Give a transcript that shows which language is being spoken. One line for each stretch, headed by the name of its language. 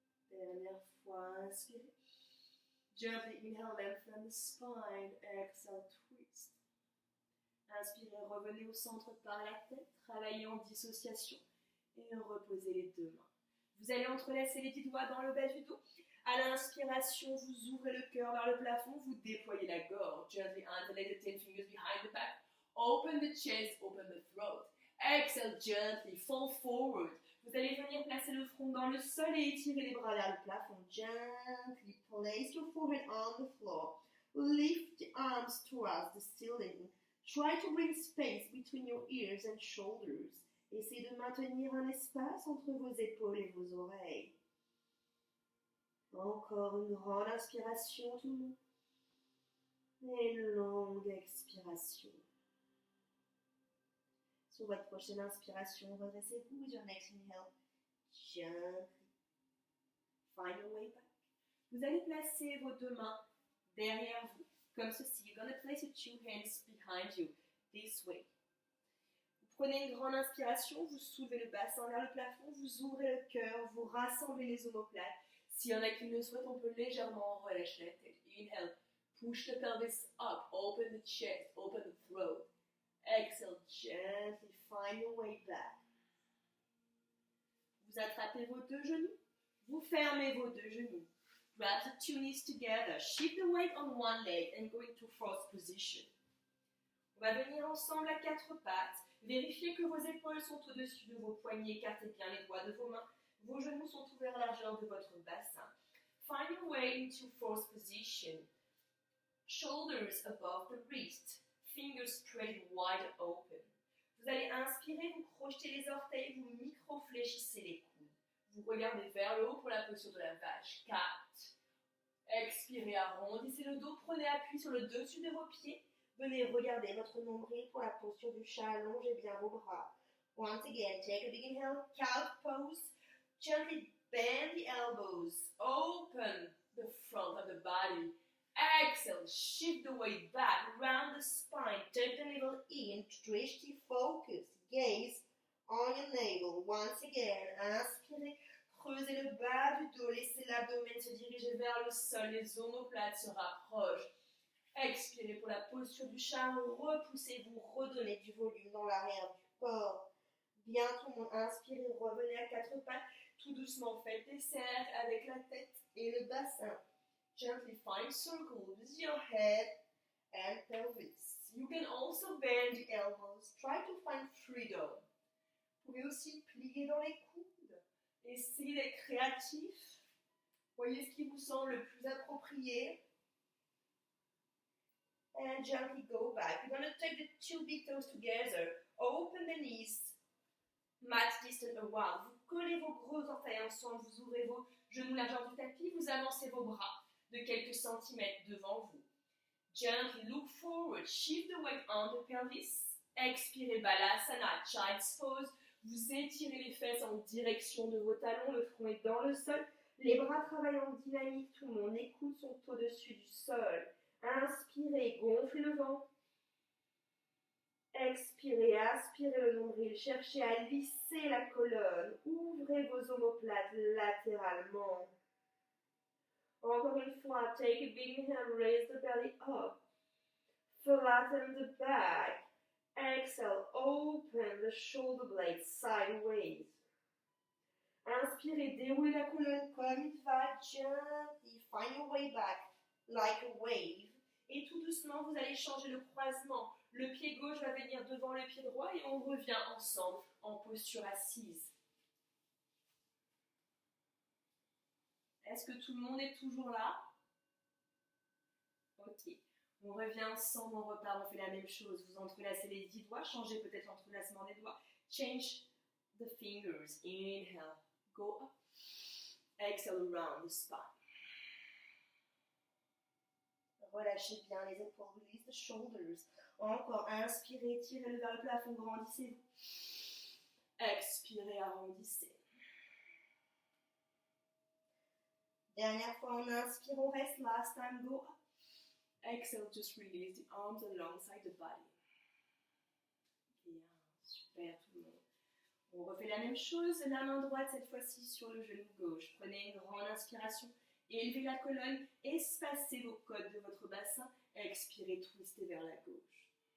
French: Dernière fois, inspirez.
English: Gently inhale, lengthen the spine. Exhale, twist.
French: Inspirez, revenez au centre par la tête, travaillez en dissociation et reposez les deux mains. Vous allez entrelacer les 10 doigts dans le bas du dos. À l'inspiration, vous ouvrez le cœur vers le plafond, vous déployez la gorge.
English: Gently interlace the 10 fingers behind the back. Open the chest, open the throat. Exhale, gently fall forward.
French: Vous allez venir placer le front dans le sol et étirer les bras vers le plafond.
English: Gently place your forehead on the floor. Lift the arms towards the ceiling. Try to bring space between your ears and shoulders.
French: Essayez de maintenir un espace entre vos épaules et vos oreilles. Encore une grande inspiration, tout le monde. Et une longue expiration. Sur votre prochaine inspiration, redressez-vous.
English: With your next inhale, gently find your way back.
French: Vous allez placer vos deux mains derrière vous, comme ceci.
English: You're going to place your two hands behind you, this way.
French: Vous prenez une grande inspiration, vous soulevez le bassin vers le plafond, vous ouvrez le cœur, vous rassemblez les omoplates. S'il y en a qui le souhaitent, on peut légèrement relâcher la tête.
English: Inhale, push the pelvis up, open the chest, open the throat. Exhale, gently find your way back.
French: Vous attrapez vos deux genoux, vous fermez vos deux genoux.
English: Grab the two knees together, shift the weight on one leg and go into fourth position.
French: On va venir ensemble à quatre pattes. Vérifiez que vos épaules sont au-dessus de vos poignets, écartez bien les doigts de vos mains. Vos genoux sont ouverts à la largeur de votre bassin.
English: Find your way into fourth position. Shoulders above the wrist. Fingers spread wide open.
French: Vous allez inspirer, vous crochetez les orteils, vous micro-fléchissez les coudes. Vous regardez vers le haut pour la posture de la vache. 4. Expirez, arrondissez le dos, prenez appui sur le dessus de vos pieds. Venez regarder votre nombril pour la posture du chat, allongez bien vos bras.
English: Once again, take a big inhale, cow pose. Gently bend the elbows, open the front of the body. Exhale, shift the weight back, round the spine, tuck the navel in, stretch the focus, gaze on your navel. Once again,
French: inspirez, creusez le bas du dos, laissez l'abdomen se diriger vers le sol, les omoplates se rapprochent. Expirez pour la posture du chat, repoussez-vous, redonnez du volume dans l'arrière du corps. Bien tout le monde, inspirez, revenez à quatre pattes, tout doucement faites des cercles avec la tête et le bassin.
English: Gently find circles with your head and pelvis. You can also bend the elbows. Try to find freedom.
French: Vous pouvez aussi plier dans les coudes. Essayez d'être créatif. Voyez ce qui vous semble le plus approprié.
English: And gently go back. You're going to take the two big toes together. Open the knees. Mat distant away.
French: Vous collez vos gros orteils ensemble. Vous ouvrez vos genoux largeur du tapis. Vous avancez vos bras de quelques centimètres devant vous.
English: Gently look forward, shift the weight on the pelvis.
French: Expirez, Balasana, Child's Pose. Vous étirez les fesses en direction de vos talons, le front est dans le sol. Les bras travaillent en dynamique, tout le monde. Les coudes sont au-dessus du sol. Inspirez, gonflez le ventre. Expirez, aspirez le nombril. Cherchez à lisser la colonne. Ouvrez vos omoplates latéralement. Encore une fois,
English: take a big inhale, raise the belly up. Flatten the back. Exhale, open the shoulder blades sideways.
French: Inspirez, déroulez la colonne comme une vague.
English: Gently find your way back like a wave.
French: Et tout doucement, vous allez changer le croisement. Le pied gauche va venir devant le pied droit et on revient ensemble en posture assise. Est-ce que tout le monde est toujours là? Ok. On revient ensemble, on repart, on fait la même chose. Vous entrelacez les 10 doigts, changez peut-être l'entrelacement des doigts.
English: Change the fingers. Inhale, go up. Exhale, around the spine.
French: Relâchez bien les épaules,
English: release the shoulders.
French: Encore, inspirez, tirez-le vers le plafond, grandissez-vous. Expirez, arrondissez. Dernière fois, on inspire, on reste.
English: Last time, go up. Exhale, just release the arms alongside the body.
French: Bien, super tout le monde. On refait la même chose, la main droite cette fois-ci sur le genou gauche. Prenez une grande inspiration, élevez la colonne, espacez vos côtes de votre bassin, expirez, twistez vers la gauche.